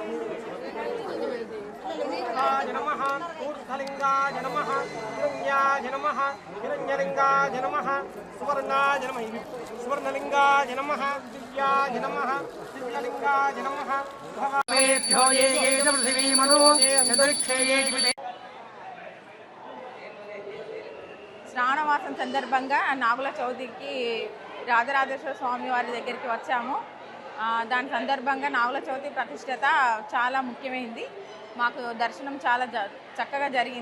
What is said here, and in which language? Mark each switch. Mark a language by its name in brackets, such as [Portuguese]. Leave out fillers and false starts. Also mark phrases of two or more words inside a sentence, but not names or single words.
[Sanskrit] नमः ऊर्ध्वलिङ्गाय नमः हिरण्याय नमः हिरण्यलिङ्गाय नमः सुवर्णाय नमः सुवर्णलिङ्गाय नमः दिव्याय नमः दिव्यलिङ्गाय नमः भवेभ्यो ये ये पृथिवीमनो यदृक्षे ये [Telugu] శ్రావణమాసం సందర్భంగా నాగుల చవితికి రాజరాజేశ్వర స్వామి వారి దగ్గరికి వచ్చాము. దాని సందర్భంగా నాగుల చవితి ప్రతిష్టత చాలా ముఖ్యమైనది. మాకు దర్శనం చాలా చక్కగా జరిగింది.